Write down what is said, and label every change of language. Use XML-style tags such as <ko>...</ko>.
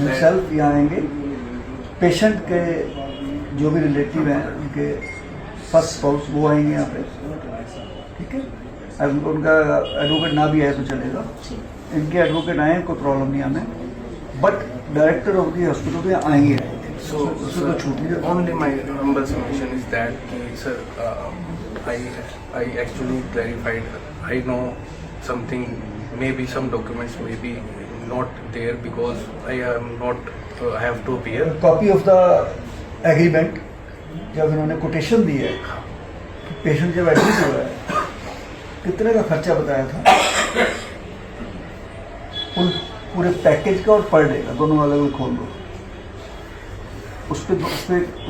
<hi>Himself यहाँ आएंगे, patient के जो भी रिलेटिव हैं उनके फर्स्ट स्पाउस वो आएंगे यहाँ पे। ठीक है, उनका एडवोकेट ना भी आए तो चलेगा, इनके एडवोकेट आए कोई प्रॉब्लम नहीं हमें,</hi> <en>but director of the hospital</en> <hi>तो यहाँ आएंगे।</hi> <en>So, only my humble submission is that, sir, I actually clarified. I know something maybe some documents may be not there because I am not have to appear. Copy of the agreement</en> <hi>जब इन्होंने quotation दी है, patient जब admit हुआ है, कितने का खर्चा बताया था पूरे पैकेज का और पर डे का, दोनों अलग अलग खोल दो।</hi>